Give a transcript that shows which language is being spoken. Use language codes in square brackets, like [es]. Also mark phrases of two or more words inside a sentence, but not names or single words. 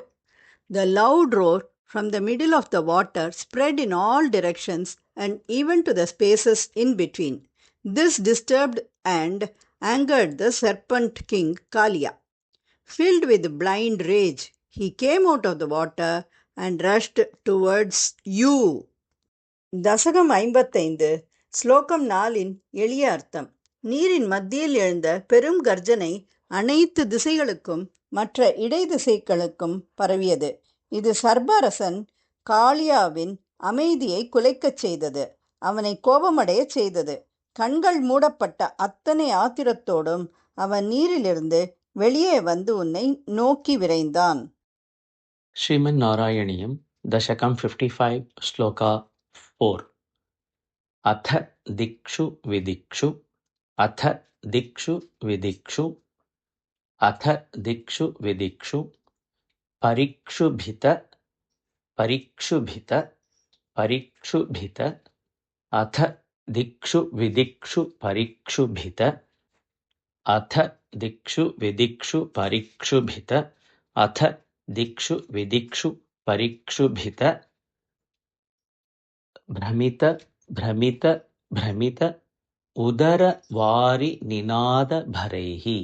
[en] The loud roar from the middle of the water spread in all directions and even to the spaces in between. This disturbed and angered the serpent king Kaliya. Filled with blind rage, he came out of the water and rushed towards you. [ta] தசகம் 55 ஸ்லோகம் 4 எளிய அர்த்தம். நீரின் மத்தியில் எழுந்த பெரும் கர்ஜனை அனைத்து திசைகளுக்கும் மற்ற இடை திசைகளுக்கும் பரவியது. இது சர்பரசன் காளியாவின் அமைதியை குலைக்கச் செய்தது. அவனை கோபமடையச் செய்தது. கண்கள் மூடப்பட்ட அத்தனை ஆத்திரத்தோடும் அவன் நீரிலிருந்து வெளியே வந்து உன்னை நோக்கி விரைந்தான். [sa] श्रीमन् नारायणीयं दशकं 55 श्लोका 4 अथ दिक्षु विदिक्षु अथ दिक्षु विदिक्षु अथ दिक्षु विदिक्षु परीक्षुभित परीक्षुभित परीक्षुभित अथ दिक्षु विदिक्षु परीक्षुभित अथ दिक्षु विदिक्षु परीक्षुभित अथ दिक्षु विदिक्षु परीक्षुभित भ्रमित भ्रमित भ्रमित उदरवारिनिनादभरैः